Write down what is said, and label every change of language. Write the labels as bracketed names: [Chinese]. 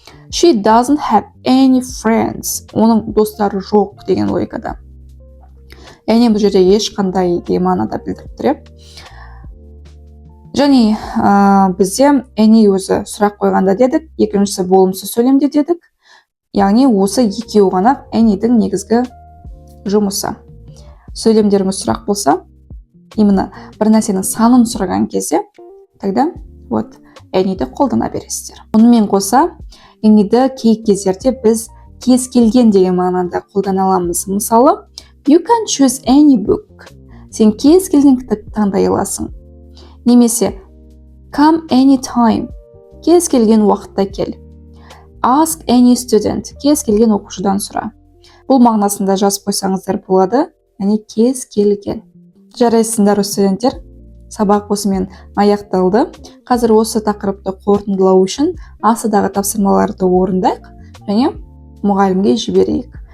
[English] She doesn't have any friends. [Kazakh] Оның достары жоқ деген логикада. Яғни бұл жерде ешқандай деген мағынада білдіріп тұр. Және бізде any өзі сұрақ қойғанда дедік, екіншісі болымсыз сөйлемде дедік. Яғни осы екеуі ғана any'дің негізгі жұмысы. Сөйлемдеріңіз сұрақ болса, именно бір нәрсенің санын сұраған кезде, тогда any'ді қолдана бересіздер. Онымен қоса, any'ді кей кездерде біз кез келген деген мағынада қолдана аламыз. [English] Мысалы, you can choose any book. [Kazakh] Сен кез келген кітапты таңдай аласың. [English] Немесе, come anytime. [Kazakh] Кез келген уақытта кел. [English] Ask any student. [Kazakh] Кез келген оқушыдан сұра. Бұл мағынасында жазып қойсаңыздар болады, яғни кез келген. Жарайсыңдар студенттер, сабақ осымен аяқталды. Қазір осы тақырыпты қорытындылау үшін асыдағы тапсырмаларды орындайық және мұғалімге жіберейік.